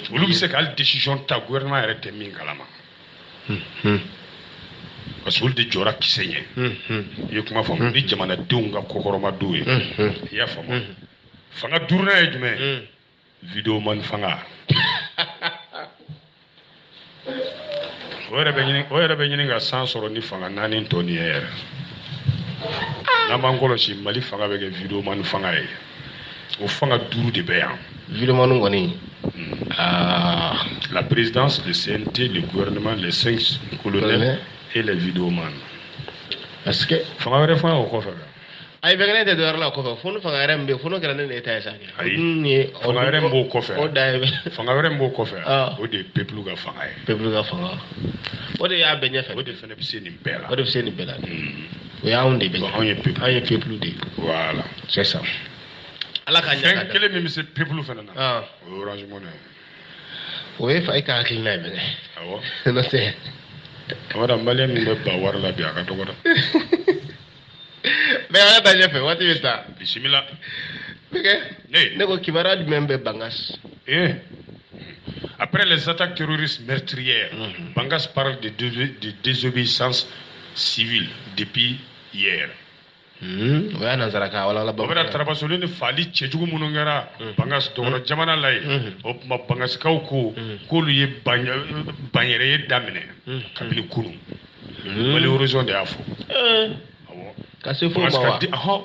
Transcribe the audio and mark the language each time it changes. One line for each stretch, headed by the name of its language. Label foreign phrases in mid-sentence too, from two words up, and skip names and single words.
Bambara: olu bɛ se ka hali décision ta gouvernement yɛrɛ tɛ min kalama
French: parce que
Bambara: olu de jɔra kisɛ ɲɛ i ye kuma faamu ni jamanadenw ka kɔkɔrɔmadenw ye i y'a faamu fanga 5nan ye jumɛn ye vidéoman fanga o yɛrɛ bɛ ɲini ka san sɔrɔ ni fanga 4 tɔ nin ye yɛrɛ n'an b'an kɔlɔsi Mali fanga bɛ kɛ vidéoman fanga ye o fanga 5 de bɛ yan vidéoman kɔni
French: la présidence, le CNT, le gouvernement, les 5 colonels et les vidéomans. Est-ce que
Bambara: fanga wɛrɛ fanga o kɔfɛ ayi bɛnkɛ ne tɛ dɔwɛrɛ la o kɔfɛ fo ni fanga wɛrɛ min bɛ yen fo n'o kɛra ne n'e ta ye sa ayi fanga wɛrɛ min b'o kɔfɛ o da ye fanga wɛrɛ min b'o kɔfɛ o de ye peuple ka fanga ye peuple ka fanga o de y'a bɛɛ ɲɛfɛ o de fana bɛ se nin bɛɛ la o de bɛ se nin bɛɛ la o y'anw de bɛ anw ye peuple de ye voilà
French: c'est ça
Bambara: ala k'a ɲɛ ka fɛn kelen min bɛ se peuple fana na o ye Orange Money o ye fa e ka hakilina ye bɛnkɛ awɔ n'o tɛ kamara maliyɛn min bɛ ba wari la bi a ka dɔgɔ dɛ bɛnkɛ an ka taa ɲɛfɛ waati bɛ taa bisimila bɛnkɛ ne ko kibaruya jumɛn bɛ Bangas
French: après les attaques terroristes meurtrières Bangas parle de désobéissance civile depuis hier
Bambara: o y'a nansarakan wala o bɛna tarabasoli ni faali cɛjugu minnu kɛra Bangas dɔgɔtɔrɔ jamana la yen o tuma Bangasikaw ko k'olu ye banyɛrɛ ye daminɛ kabini kunun Mali horizon de y'a fɔ awɔ ka se fo ma wa